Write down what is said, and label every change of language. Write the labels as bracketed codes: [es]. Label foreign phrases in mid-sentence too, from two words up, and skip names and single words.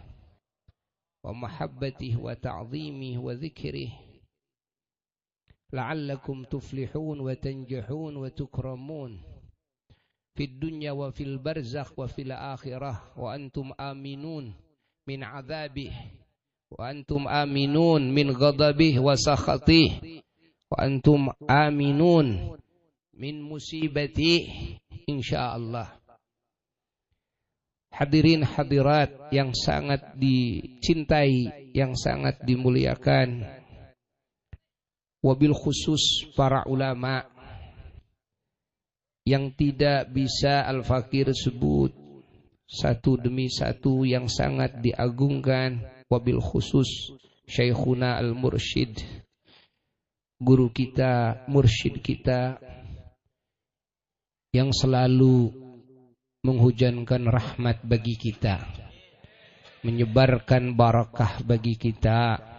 [ar] ومحبته وتعظيمه وذكره لعلكم تفلحون وتنجحون وتكرمون في الدنيا وفي البرزخ وفي الآخرة وأنتم آمنون من عذابه وأنتم آمنون من غضبه وسخطه وأنتم آمنون من مصيبة إن شاء الله. [id] Hadirin hadirat yang sangat dicintai, yang sangat dimuliakan, [ar] وبالخصوص [id] para ulama yang tidak bisa Al-Fakir sebut satu demi satu, yang sangat diagungkan, [ar] وبالخصوص [id] Syekhuna Al-Mursyid, guru kita, mursyid kita, yang selalu menghujankan rahmat bagi kita, menyebarkan barakah bagi kita.